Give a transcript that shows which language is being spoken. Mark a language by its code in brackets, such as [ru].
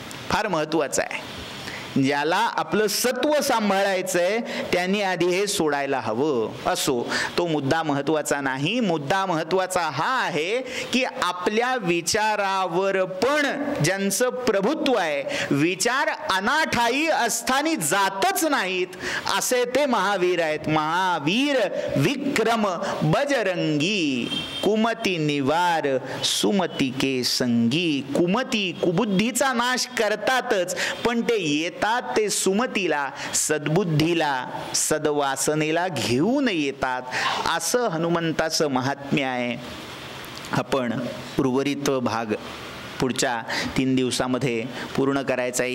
[mr] फार महत्वाचं आहे. ज्याला आपलं सत्व सांभाळायचंय त्यांनी आधी हे सोडायला हवं. असो, तो मुद्दा महत्वाचा नाही. मुद्दा महत्वाचा हा आहे की आपल्या विचारावर पण ज्यांचं प्रभुत्व आहे, विचार अनाठायी अस्थानी जातच नाहीत, असे ते महावीर आहेत. [awa] महावीर विक्रम बजरंगी, कुमती निवार सुमती के संगी. [mr] कुमती, कुबुद्धीचा नाश करतातच, पण ते येतात ते सुमतीला, सद्बुद्धीला, सद्वासनेला घेऊन येतात. असं हनुमंताचं महात्म्य आहे. आपण उर्वरित भाग पुढच्या 3 दिवसामध्ये पूर्ण करायचा आहे.